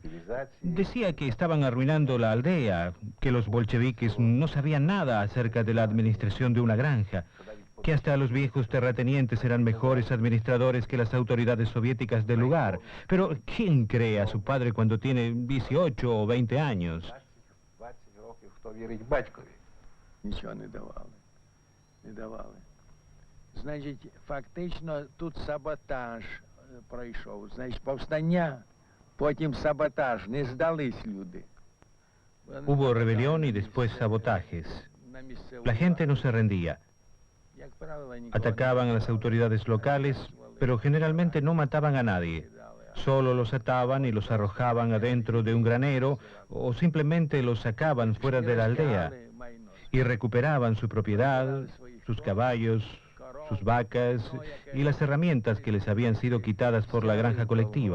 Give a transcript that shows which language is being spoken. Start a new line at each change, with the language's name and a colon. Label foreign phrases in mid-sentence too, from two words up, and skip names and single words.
Spanish: Decía que estaban arruinando la aldea, que los bolcheviques no sabían nada acerca de la administración de una granja, que hasta los viejos terratenientes eran mejores administradores que las autoridades soviéticas del lugar. Pero ¿quién cree a su padre cuando tiene 18 o 20 años?
Ukrainian: Нічого не давали. Не давали. Значить, фактично тут саботаж пройшов. Значить, повстання, потім саботаж. Не здались люди.
Spanish: Hubo rebelión y después sabotajes. La gente no se rendía. Atacaban a las autoridades locales, pero generalmente no mataban a nadie. Solo los ataban y los arrojaban adentro de un granero o simplemente los sacaban fuera de la aldea y recuperaban su propiedad, sus caballos, sus vacas y las herramientas que les habían sido quitadas por la granja colectiva.